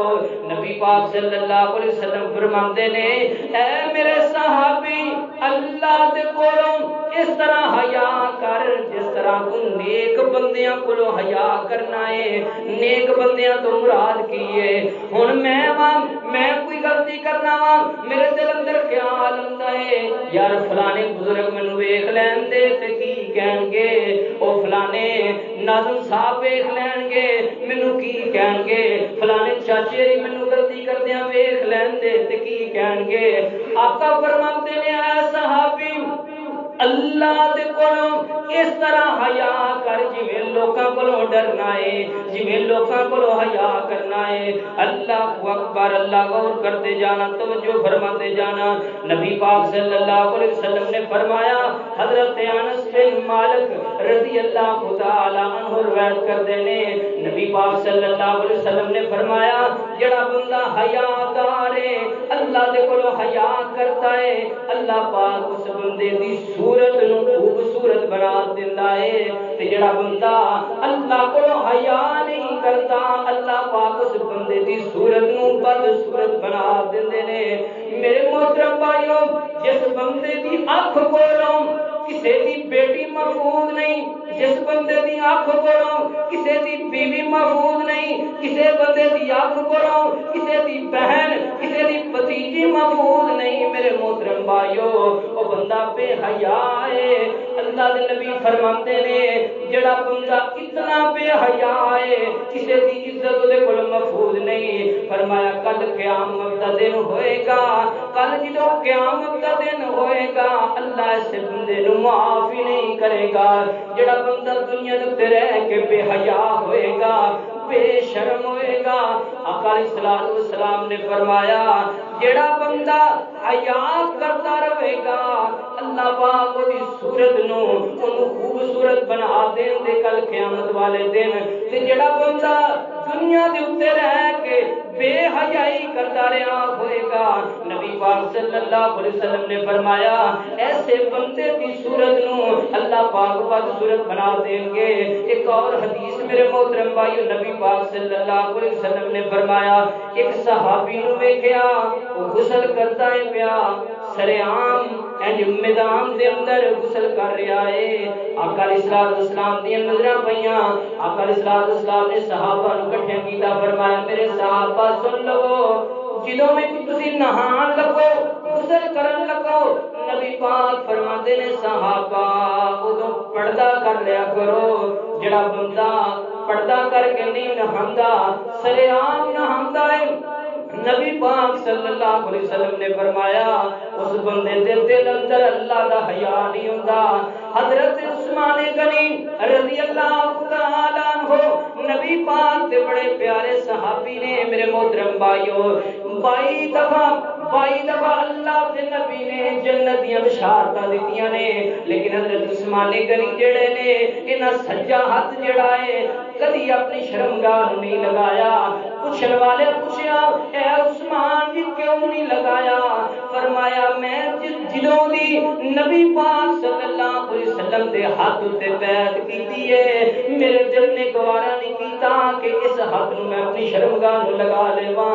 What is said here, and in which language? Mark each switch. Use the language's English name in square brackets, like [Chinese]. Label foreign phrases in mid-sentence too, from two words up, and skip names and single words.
[Punjabi] نبی پاک [Arabic] صلی اللہ علیہ وسلم [Punjabi] فرماندے نے اے میرے صحابی اللہ دے کولوں اس طرح حیا کر جس طرح تو نیک بندیاں کولوں حیا کرنا ہے۔ نیک بندیاں تو مراد کی ہے ہن میں کوئی غلطی کرنا وا میرے دل اندر خیال آندا ہے یار فلانے بزرگ مینوں ویکھ لین دے تے کی کہن گے او فلانے ناظم صاحب ویکھ لین گے مینوں کی کہن گے فلانے چاچے مینوں غلطی کردیاں ویکھ لین دے تے کی کہن گے۔ آقا فرماتے نے اے صحابی اللہ دے کولوں اس طرح حیا کر جویں لوکاں کولوں ڈرنا ہے جویں لوکاں کولوں حیا کرنا ہے۔ [Arabic] اللہ اکبر [Punjabi] اللہ غور کرتے جانا توجہ فرماتے جانا۔ نبی پاک [Arabic] صلی اللہ علیہ وسلم [Punjabi] نے فرمایا حضرت انس بن مالک [Arabic] رضی اللہ تعالی عنہ [Punjabi] روایت کرتے نے نبی پاک [Arabic] صلی اللہ علیہ وسلم [Punjabi] نے فرمایا جڑا بندہ حیا دار ہے اللہ دے کولوں حیا کرتا ہے اللہ پاک اس بندے دی صورت نو خوبصورت بنا دیندا ہے تے جڑا بندہ اللہ کولوں حیا نہیں کرتا اللہ پاک اس بندے دی صورت نو بد صورت بنا دیندے نے۔ میرے محترم بھائیو جس بندے دی اکھ کولوں کسے دی بیٹی محفوظ نہیں جس بندے دی اکھ کولوں کسے دی بیوی محفوظ نہیں کسے بندے دی اکھ کولوں کسے دی بہن کسے دی بھتیجی محفوظ نہیں میرے محترم بھائیو او بندہ بے حیا ہے۔ اللہ دے نبی فرماتے نے جڑا بندہ اتنا بے حیا ہے کسے دی عزت دے کول محفوظ نہیں فرمایا کل قیامت دا دن ہوئے گا کل جدوں قیامت دا دن ہوئے گا اللہ اس بندے نو معاف ہی نہیں کرے گا۔ جڑا بندہ دنیا دے رہ کے بے حیا ہوئے گا بے شرم ہوئے گا آقا [Arabic] علیہ السلام [Punjabi] نے فرمایا جڑا بندہ حیا کرتا رہے گا اللہ پاک دی صورت نو اونوں خوبصورت بنا دین دے کل قیامت والے دن تے جڑا بندہ دنیا دے اوتے رہ کے بے حیائی کرتا رہا ہوئے گا نبی پاک [Arabic] صلی اللہ علیہ وسلم [Punjabi] نے فرمایا ایسے بندے کی صورت نو اللہ پاک بد صورت بنا دیں گے۔ ایک اور حدیث میرے محترم بھائیو نبی پاک [Arabic] صلی اللہ علیہ وسلم [Punjabi] نے فرمایا ایک صحابی نو ویکھیا وہ غسل کرتا ہے پیا سرے عام میدان دے اندر غسل کر رہا ہے. آقا [Arabic] علیہ الصلوۃ والسلام [Punjabi] دی نظراں پیاں. آقا [Arabic] علیہ الصلوۃ والسلام [Punjabi] نے صحابہ نوں اکٹھے کیتا. فرمایا میرے صحابہ سن لو جدوں میں تسی نہان لگو غسل کرن لگو نبی پاک فرماتے نے صحابہ اودوں پردہ کر لیا کرو. جڑا بندہ پردہ کر کے نہیں نہاندا سرے عام نہاندا ہے نبی پاک [Arabic] صلی اللہ علیہ وسلم [Punjabi] نے فرمایا اس بندے دے دل اندر اللہ دا حیا نہیں ہوندا. حضرت عثمان غنی [Arabic] رضی اللہ تعالی عنہ [Punjabi] نبی پاک دے بڑے پیارے صحابی نے میرے محترم بھائیو. 22 دفعہ اللہ کے نبی نے جنت دیاں بشارتاں دتیاں نے لیکن حضرت عثمان غنی جڑے نے انہاں سجا ہاتھ جڑا ہے کدی اپنی شرمگاہ نہیں لگایا. پوچھن والے پوچھیا اے عثمان جی کیوں نہیں لگایا؟ فرمایا میں جدوں دی نبی پاک [Arabic] صلی اللہ علیہ وسلم [Punjabi] دے ہاتھ تے بیعت کیتی ہے میرے دل نے گوارا نہیں کیتا کہ اس ہاتھ نوں میں اپنی شرمگاہ نوں لگا لیواں.